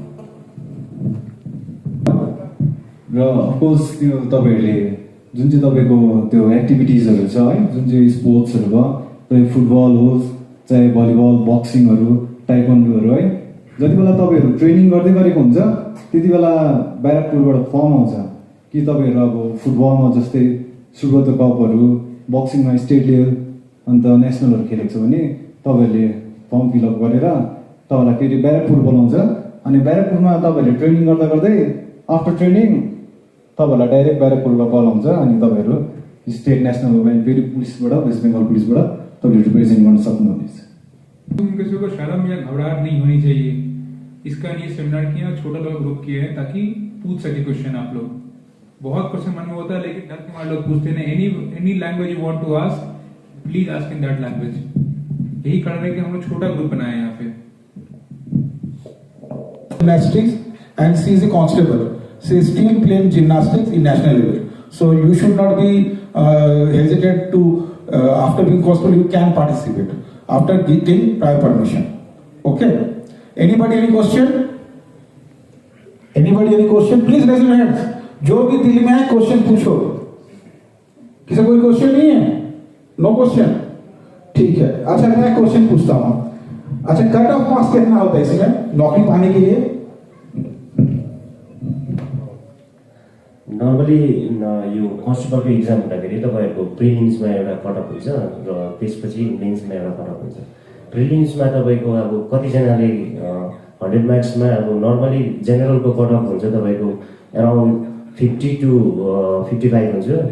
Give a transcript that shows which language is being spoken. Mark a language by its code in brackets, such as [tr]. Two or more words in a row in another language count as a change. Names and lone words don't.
[ne] र अफकोर्स त्यो तपाईँहरूले जुन चाहिँ तपाईँको त्यो एक्टिभिटिजहरू छ है, जुन चाहिँ स्पोर्ट्सहरू भयो, चाहे फुटबल होस्, चाहे भलिबल, बक्सिङहरू, ताइक्वान्डोहरू है, जति बेला तपाईँहरू ट्रेनिङ गर्दै गरेको हुन्छ त्यति बेला ब्यारेकपुरबाट फर्म आउँछ कि तपाईँहरू अब फुटबलमा जस्तै सुब्रत कपहरू, बक्सिङमा [en] state level [ne] अन्त नेसनलहरू खेलेको छ भने तपाईँहरूले [en] form fill-up [ne] गरेर तपाईँलाई फेरि ब्यारेकपुर बोलाउँछ। अनि ब्यारेकपुरमा तपाईँहरूले ट्रेनिङ गर्दा गर्दै [en] after training [ne] तपाईँहरूलाई डाइरेक्ट ब्यारेकपुरमा कल आउँछ अनि तपाईँहरू [en] state nationalको [ne] लागि फेरि पुलिसबाट, वेस्ट बेङ्गल पुलिसबाट तपाईँहरू रिप्रेजेन्ट गर्न सक्नुहुनेछ। [hi] किसी को शर्म या घबराहट नहीं होनी चाहिए। इसका ये सेमिनार किया, छोटा लोग ग्रुप किए हैं ताकि पूछ सके क्वेश्चन आप लोग। बहुत क्वेश्चन मन में होता है लेकिन डर के मारे लोग पूछते हैं। [en] any language you want to ask, please ask in that language. [hi] यही कारण है कि हम लोग छोटा ग्रुप बनाए हैं यहाँ पे। [en] Gymnastics and she is a constable. She is still playing gymnastics in national level. So you should not be hesitate to after being constable you can participate after getting prior permission. Okay. Anybody any question? Anybody any question? Please raise your hands. [hi] जो भी दिल में है क्वेश्चन पूछो। किसी कोई क्वेश्चन नहीं है? [en] no question. [hi] ठीक है। अच्छा मैं एक क्वेश्चन पूछता हूँ। अच्छा [en] cut off marks [hi] कितना होता है इसमें नौकरी पाने के लिए? [ne] नर्मली यो [en] constableको exam [ne] हुँदाखेरि तपाईँहरूको प्रिलिम्समा एउटा कटअप हुन्छ र त्यसपछि मेन्समा एउटा कटअप हुन्छ। प्रिलिम्समा तपाईँको अब कतिजनाले 100 मार्क्समा अब नर्मली जेनरलको कटअप हुन्छ तपाईँको अराउन्ड 50 to 55 हुन्छ।